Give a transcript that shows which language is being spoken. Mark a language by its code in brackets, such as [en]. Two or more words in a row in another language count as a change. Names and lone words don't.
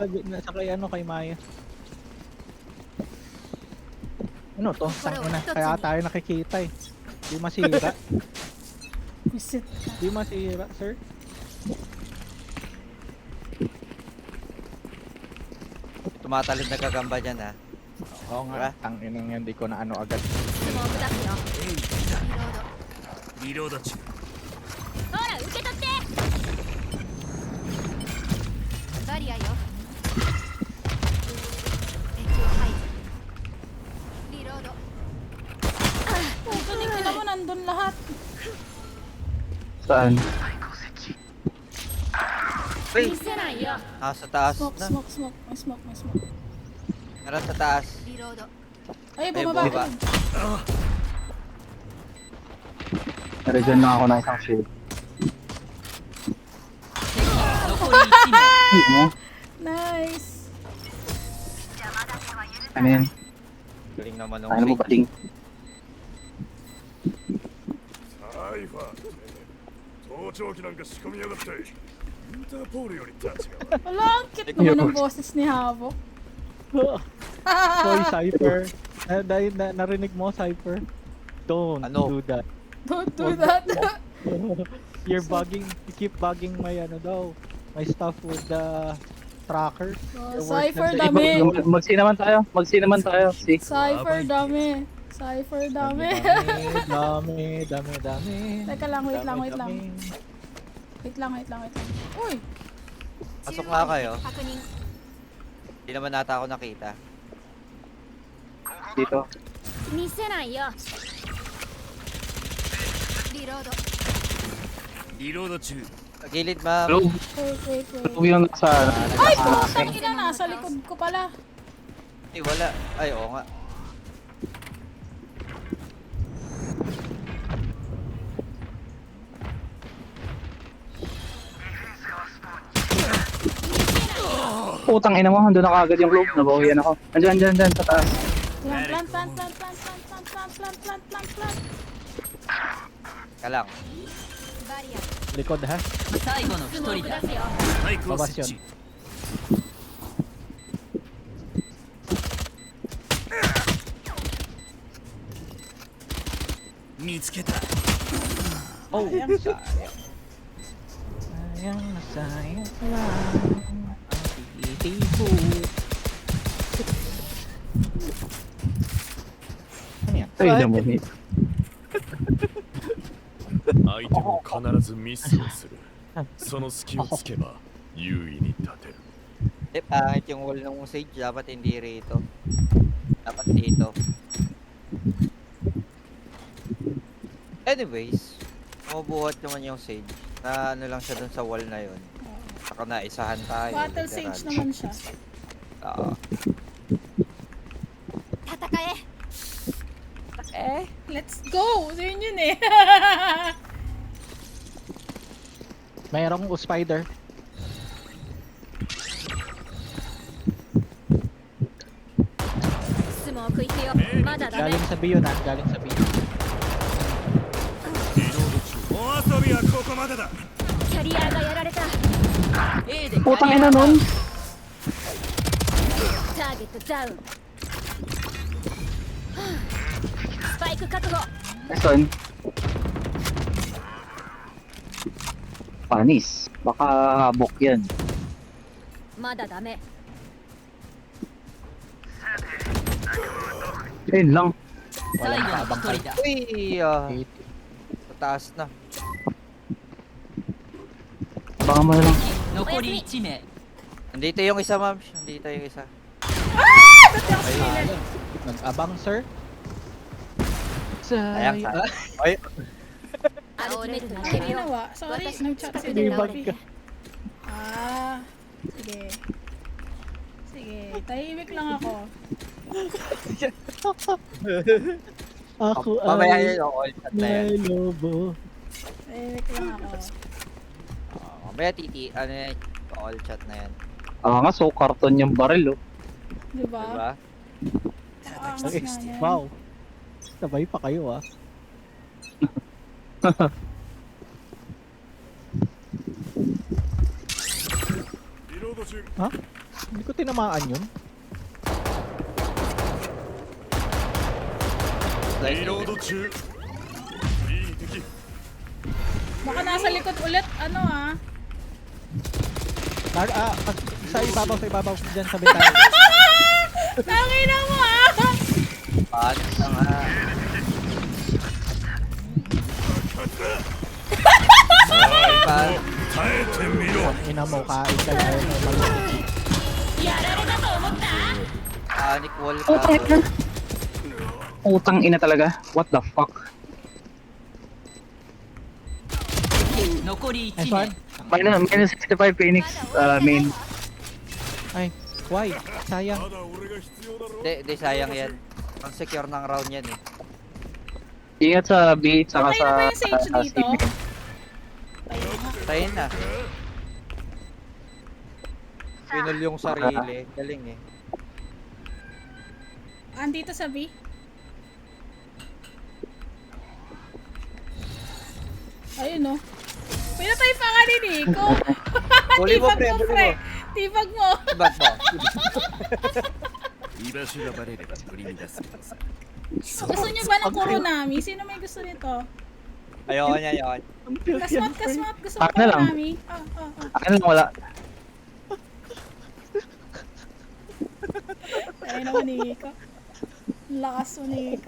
[tl] Nasa kay kay Maya. Ano to? Tangina. Kaya tayo nakikita eh. Di masira. Visit. Di masira, sir. Tumatalon na gagamba dyan ha. Oo nga. Tangina nga, hindi ko na ano agad. [ja] スモーク出すよ。リロード中。ほら受け取って。バリアよ。敵を排除。リロード。 [tl] Puto, Nico mo nandun lahat. Saan? [ja] 見せないよ。 [tl] Sa taas Smoke, na. smoke, smoke. May smoke, may smoke. Meron sa taas. [ja] リロード。 [tl] Ay, Ay, bumaba. bumaba. Naregen lang ako ng isang shield. [ja] 残り1名 [tl] Ano? Nice. Ano yan? Galing naman ng Ano mo Sage. bating? [ja] サイファー盗聴器なんか仕込みやがってインターポールより立ちが悪い [tl] Wala, ang cute naman ng boses ni Havoc. Hoy, Cypher. Narinig mo, Cypher? [en] Don't [tl] Ano? [en] do that. Don't do that. You're bugging, you keep bugging my [tl] ano daw, [en] my stuff with the tracker. Oh, The work Cypher [tl] na- dami. Magsinaman tayo. Magsinaman tayo. See? Cypher dami. Cypher dami. Dami. Teka lang, wait lang. Wait lang. Uy! Pasok nga kayo. [ja] 確認 [tl] Hindi naman nata ako nakita. Dito. [ja] 見せないよリロードリロード中 [tl] Sa gilid, ma'am. Hello? Wait. Tuwi lang sa... Ay, putang ina, nasa likod ko pala. Ay, wala. Ay, oo nga. Putang ina mo, andun na kagad yung globe. Nabawian ako. Andyan, sa taas. Plant. Ka lang. [ja] バリア [tl] Likod ha? [ja] 最後の1 スモー人だク出すよスパイクを設置 見つけた [tl] Oh, Sayang. sayang lang. Ang titibo. Ano yan? Ay, damo ni. [ja] 相手も必ずミスをするその隙をつけば優位に立てる [tl] Eh, pangit yung wall ng Sage. Dapat hindi rito. Dapat dito. Anyways, mabuhat naman yung Sage. Na ano lang siya dun sa wall na yun. Saka na isahan tayo. Battle literal. Sage naman siya. Oo. [ja] 戦え [en] Let's go! [tl] Yun eh. Mayroong spider. [ja] スモーク行くよまだダメ [tl] Galing sa B yun ha. Galing sa B. [ja] リロード中お遊びはここまでだキャリアがやられた A で [tl] Putang ina nun. [ja] ターゲットダウンはあスパイク確保 [tl] Nasaan? Panis. Baka habok yan. [ja] まだダメ [tl] Ayun lang. [ja] 最後の1人だ [tl] Uy! Mataas na. Baka mo na lang. [ja] 残り1名 [tl] Nandito yung isa, ma'am. Nandito yung isa. Nag-abang sir. Sayang sa... [ja] アルティメット投 [tl] Ano [ja] げるよ [tl] ginawa? Sorry, nag-chat si Hindi, Bobby. bakit? Ah, sige. Sige, tahimik lang ako. Ako Mamaya ay yun yung [en] all shot [tl] na yan. may lobo. Tahimik lang ako. Mamaya ano yan, [en] all shot [tl] na yan. Ah nga, so karton yung baril oh. Diba? Diba? Angas nga yan. Wow. Sabay pa kayo ah. Ha? Hindi ko tinamaan yun. [ja] リロード中いい敵 [tl] Baka nasa likod ulit, ano ah. Sa ibabaw dyan sa bintana. Tangina mo ah! Paano na nga? Paano? [ja] 耐えてみろ [tl] Ina mo, kain ka na yun. Panic wall ka. Putang ina. Putang ina talaga. [en] What the fuck? [ja] 残り [en] Nice 1 one. [ja] 名 [en] Minus 65 Phoenix main. [tl] Ay, why? Sayang. [ja] まだ俺が必要だろ [tl] Di sayang yan. Ang secure ng round yan eh. Ingat sa B, saka Okay sa... na ba yung Sage sa dito? CP. Tayo na. Pinul yung sarili. Galing eh. Andito sa B. Ayun no. Pinatay pa ka ni Nico. Huli mo Tibag pre, mo, huli mo. pre. Tibag mo. Ba't mo? [ja] 居場所がバレれば取り乱すけどさ [tl] Gusto niyo ba ng Kuronami? Sino may gusto nito? Ayoko niya, ayoko. Kasmat, kasmat. Gusto mo Akin na lang. Kuronami? Ah. Akin lang wala. Ayun naman Nico. Ang lakas mo Nico.